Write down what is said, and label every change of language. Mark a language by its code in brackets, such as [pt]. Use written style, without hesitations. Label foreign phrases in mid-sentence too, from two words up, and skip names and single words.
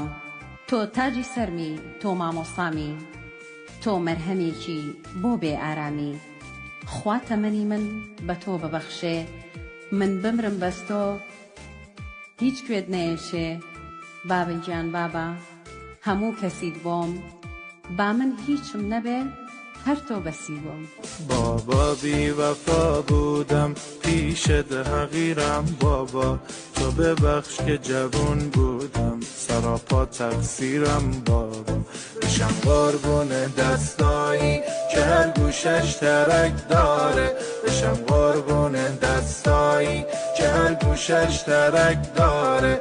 [ckb] تۆ تاجی سەرمی، تۆ مامۆستامی، تۆ مەرهەمێکی بۆ بێ ئارامی. خوا تەمەنی من بە تۆ ببەخشێ، من بمرم بەس تۆ هیچ کوێت نەیەشێ. بابا گیان بابا هەموو کەسیت بۆم، با من هیچم نەبێ هەر تۆ بەسی بۆم. [fa] بابا بی‌وفا بودم پیشت حقیرم بابا، تو ببخش که جوون بودم سراپا تقصیرم بابا. بشم قربون دستایی که هر گوشش ترک داره، بشم قربون دستایی که هر گوشش ترک داره.